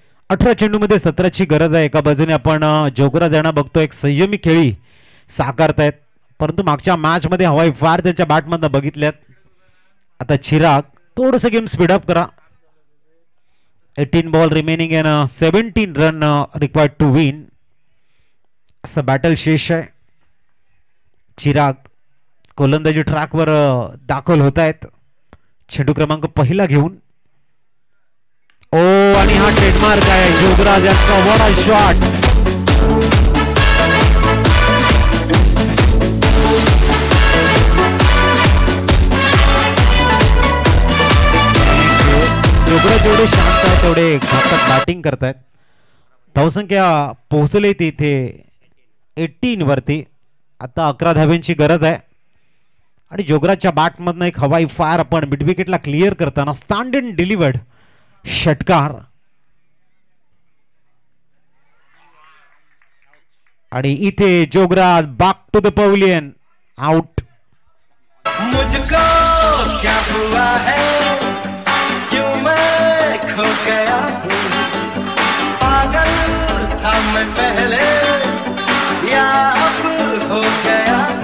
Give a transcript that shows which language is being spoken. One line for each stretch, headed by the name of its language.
Marathi: 18 चेंडूमध्ये 17ची गरज आहे. एका बाजूने आपण जोगराज यांना बघतो एक संयमी खेळी साकारतायत, परंतु मागच्या मॅच मध्ये हवाई फार त्यांच्या बॅटमधनं बघितल्यात. आता चिराग थोडंसं गेम स्पीडअप करा.
English: 18 ball remaining in 17 run required to win.
Marathi: असं बॅटल शेष आहे. चिराग गोलंदाजी ट्रॅकवर दाखल होत आहेत. चेंडू क्रमांक पहिला घेऊन. ओ आणि हा ट्रेडमार्क आहे जोगराज यांचा.
English: What a shot.
Marathi: जोगराज जेवढे शांत आहे तेवढे घातक बॅटिंग करतायत. धावसंख्या पोहोचले तिथे 18 वरती. आता 11 धाव्यांची गरज आहे आणि जोगराजच्या बॅटमधनं एक हवाई फायर आपण मिड विकेटला क्लिअर करताना
English: stand and delivered
Marathi: षटकार. आणि इथे Jograj
English: Back to the pavilion.
Marathi: Out.
Hindi: मुझको क्या हुआ है क्यों मैं खो गया. पागल था मैं पहले या अब हो गया.